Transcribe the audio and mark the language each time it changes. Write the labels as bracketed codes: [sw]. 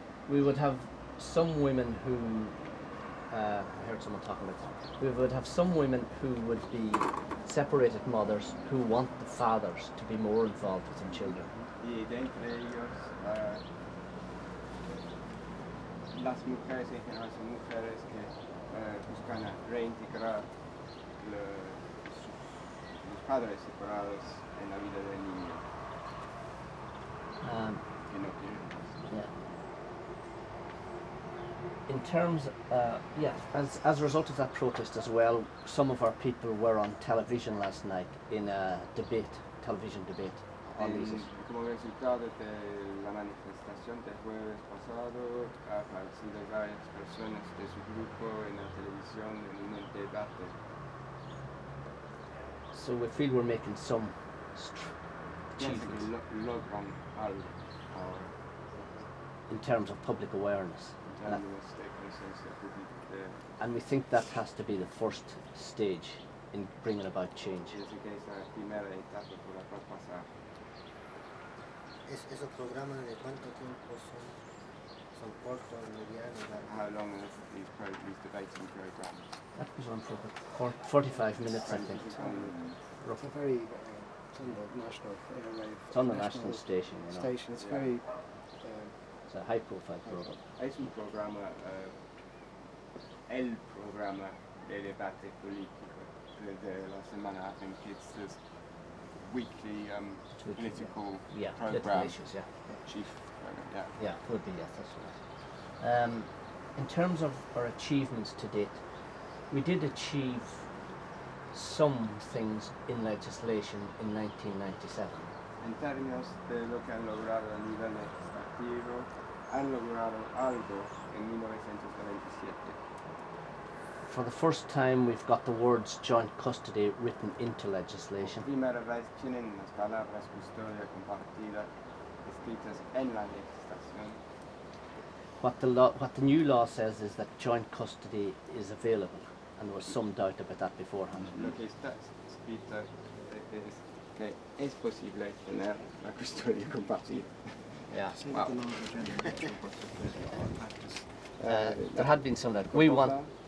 [en] We would have some women who, I heard someone talking about this, we would have some women who would be separated mothers who want the fathers to be more involved with their children. [es] Y de entre ellos, las mujeres en general son mujeres que buscan reintegrar los padres separados en la vida del niño. Que no quieren. Yeah. [en] In terms, as a result of that protest as well, some of our people were on television last night in a television debate on these issues. [es] Como resultado de la manifestación del jueves pasado, ha aparecido varias personas de su grupo en la televisión en un debate. [en] So we feel we're making some achievements [es] Logran algo [en] in terms of public awareness. [es] en términos de conciencia pública. [en] And we think that has to be the first stage in bringing about change. [es] Pienso que es la primera etapa por la cual pasar. ¿Esos programas de cuánto tiempo son cortos, medianos, largos? [en] How long are these debating programs? That goes on for about 45 minutes, I think. It's a very it's on the national airwave. It's on the national station, you know. It's very It's a high-profile program. [es] Es un programa, el programa de debate político de la semana. [en] I think it's this weekly political program. Political issues, Chief program, Yeah, could be, yes, that's right. In terms of our achievements to date, we did achieve some things in legislation in 1997. [es] En términos de lo que han logrado a nivel legislativo, han logrado algo en 1997. [en] For the first time, we've got the words joint custody written into legislation. [es] Por primera vez tienen las palabras custodia compartida escritas en la legislación. [en] What the new law says is that joint custody is available, and there was some doubt about that beforehand. [es] Lo que está escrito es que es posible tener la custodia compartida. Yeah. Wow. [en] There had been some that we want.